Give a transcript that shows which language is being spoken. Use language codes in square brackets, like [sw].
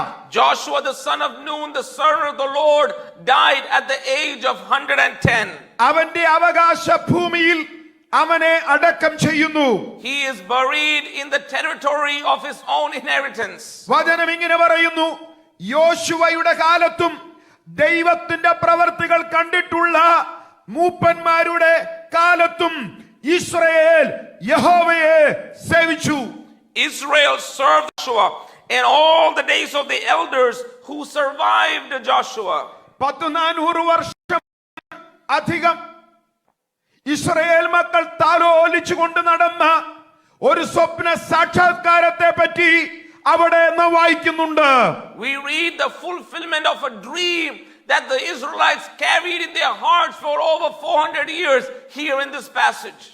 [en] Joshua the son of Nun, the servant of the Lord, died at the age of 110. [ml] അവന്റെ അവകാശ ഭൂമിയിൽ അവനെ അടക്കം ചെയ്യുന്നു. [en] He is buried in the territory of his own inheritance. [ml] വചനം ഇങ്ങനെ പറയുന്നു, യോശുവയുടെ കാലത്തും ദൈവത്തിന്റെ പ്രവർത്തികൾ കണ്ടിട്ടുള്ള മൂപ്പന്മാരുടെ കാലത്തും ഇസ്രായേൽ യഹോവയെ സേവിച്ചു. [en] Israel served Joshua in all the days of the elders who survived Joshua. [ml] 400 വർഷം അധികം ഇസ്രായേൽ മക്കൾ താലോലിച്ചുകൊണ്ട് നടന്ന ഒരു സ്വപ്ന സാക്ഷാത്കാരത്തെ പറ്റി അവിടെ നാം വായിക്കുന്നുണ്ട്. [en] We read the fulfillment of a dream that the Israelites carried in their hearts for over 400 years here in this passage.